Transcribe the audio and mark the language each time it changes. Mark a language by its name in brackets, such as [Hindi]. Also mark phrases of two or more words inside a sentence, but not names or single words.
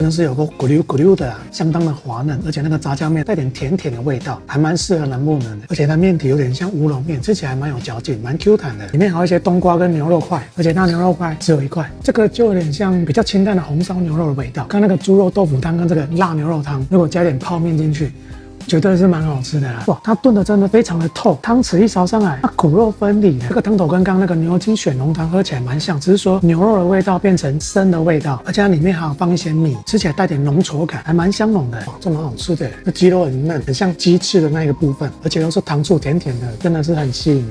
[Chinese] 真的是有個咕溜咕溜的啊，相當的滑嫩，而且那個炸醬麵帶點甜甜的味道，還蠻適合南部人的。而且它麵體有點像烏龍麵，吃起來蠻有嚼勁，蠻 Q 彈的。裡面還有一些冬瓜跟牛肉塊，而且那牛肉塊只有1塊，這個就有點像比較清淡的紅燒牛肉的味道。看那個豬肉豆腐湯跟這個辣牛肉湯，如果加點泡麵進去，絕對是蠻好吃的啦！哇，它燉的真的非常的透，湯匙一勺上來，它骨肉分離的。這個湯頭跟剛剛那個牛筋雪濃湯喝起來蠻像，只是說牛肉的味道變成生的味道，而且它裡面還有放一些米，吃起來帶點濃稠感，還蠻香濃的。哇，這蠻好吃的，這雞肉很嫩，很像雞翅的那個部分，而且又是糖醋甜甜的，真的是很吸引人。